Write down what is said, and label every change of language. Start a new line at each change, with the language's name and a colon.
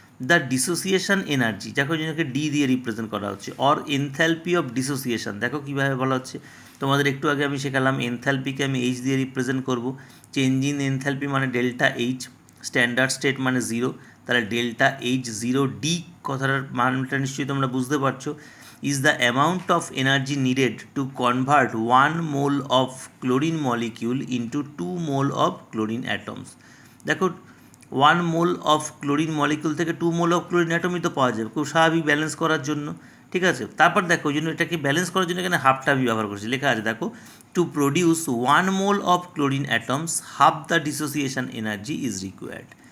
Bangla: The dissociation energy, দেখো যেটাকে D দিয়ে রিপ্রেজেন্ট করা হচ্ছে,
English: or enthalpy of dissociation,
Bangla: দেখো কীভাবে বলা হচ্ছে, তোমাদের একটু আগে আমি শেখালাম এনথ্যালপিকে আমি এইচ দিয়ে রিপ্রেজেন্ট করব, চেঞ্জ ইন এনথ্যালপি মানে ডেল্টা এইচ, স্ট্যান্ডার্ড স্টেট মানে 0, তাহলে ডেল্টা H0 কথাটার মানটা নিশ্চয়ই তোমরা বুঝতে পারছো।
English: is the amount of energy needed to convert 1 mole of chlorine molecule into 2 mole of chlorine atoms.
Bangla: দেখো 1 মোল অফ ক্লোরিন মলিকিউল থেকে 2 মোল অফ ক্লোরিন অ্যাটমই তো পাওয়া যাবে, খুব স্বাভাবিক ব্যালেন্স করার জন্য। ঠিক আছে, তারপর দেখো ওই জন্য এটাকে ব্যালেন্স করার জন্য এখানে হাফটা আমি ব্যবহার করছি, লেখা আছে দেখো
English: To produce 1 mole of chlorine atoms half the dissociation energy is required.